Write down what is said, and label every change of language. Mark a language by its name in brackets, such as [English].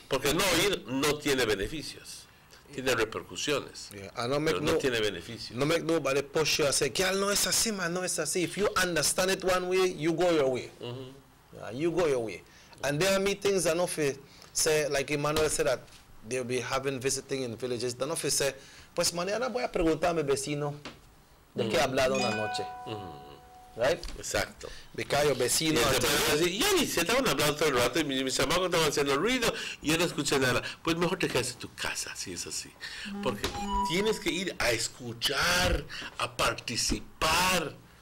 [Spanish] Porque no ir no tiene beneficios, tiene repercusiones. [English] Yeah, and [Spanish] no tiene beneficios. [English] No make nobody push you and say, "Girl, [Spanish] no es así, man, no es así." [English] If you understand it one way, you go your way. Yeah, you go your way. And there are meetings that if say, like Emmanuel said, that they'll be having visiting in villages. Then if say, [Spanish] pues mañana voy a preguntar a mi vecino de qué ha hablado una noche. [English] Right? [Spanish] Exacto. [English] Because your vecino... [Spanish] Y ni se estaban hablando todo el rato y mis chamacos estaban haciendo ruido y yo no escuché nada. Pues mejor te quedas en tu casa, si es así. Porque tienes que ir a escuchar, a participar.